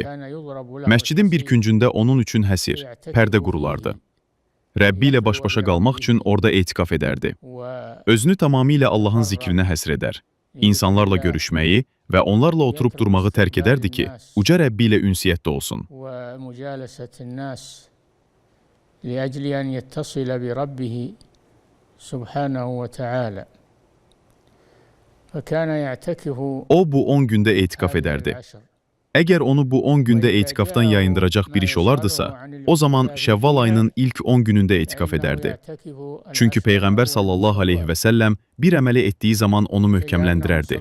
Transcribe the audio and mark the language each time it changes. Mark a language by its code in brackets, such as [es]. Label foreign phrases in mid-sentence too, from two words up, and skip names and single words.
[az] Məscidin bir küncündə onun üçün həsir, pərdə qurulardı. Rəbbi ilə baş-başa qalmaq üçün orada etikaf edərdi. Özünü tamamilə Allahın zikrinə həsr edər, insanlarla görüşməyi və onlarla oturub durmağı tərk edərdi ki, uca Rəbbi ilə ünsiyyətdə olsun. [ar] لأجل أن يتصل بربه سبحانه وتعالى. فكان يعتكف. [az] O bu 10 gündə etikaf edərdi. Əgər onu bu 10 gündə etikafdan yayındıracaq bir iş olardısa, o zaman Şəvval ayının ilk 10 günündə etikaf edərdi. Çünki Peyğəmbər [ar] صلى الله عليه وسلم [az] bir əməli etdiyi zaman onu möhkəmləndirərdi.